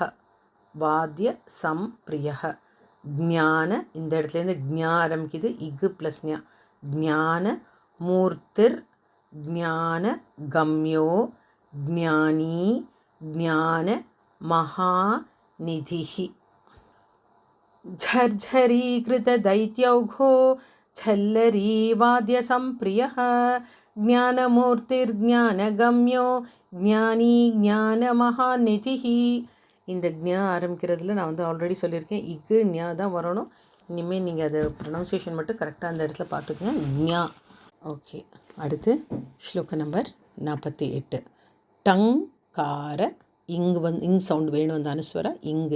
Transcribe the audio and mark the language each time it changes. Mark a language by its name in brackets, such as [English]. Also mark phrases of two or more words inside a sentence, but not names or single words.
[Sanskrit] वाद्य संप्रियः. [Tamil] ஜ்ஞான, இந்த இடத்துலேருந்து ஜ்ஞா ஆரம்பிக்குது, இக்கு ப்ளஸ் ஞா. [Sanskrit] ज्ञान मूर्तिर् ज्ञान गम्यो ज्ञानी ज्ञान महानिधिः. झर्झरी कृत दैत्यौघो झल्लरी वाद्य संप्रियः. ज्ञानमूर्तिर्ज्ञानगम्यो ज्ञानी ज्ञान महानिधिः. [Tamil] இந்த ஞா ஆரம்பிக்கிறதுல நான் வந்து ஆல்ரெடி சொல்லியிருக்கேன், இக்கு ஞா தான் வரணும். இனிமேல் நீங்கள் அதை ப்ரொனவுன்சியேஷன் மட்டும் கரெக்டாக அந்த இடத்துல பார்த்துக்குங்க. ஞா. ஓகே. அடுத்து ஸ்லோக நம்பர் 48. டங்கார, இங்கு வந்து இங் சவுண்டு வேணும், அந்த அனுஸ்வர இங்கு.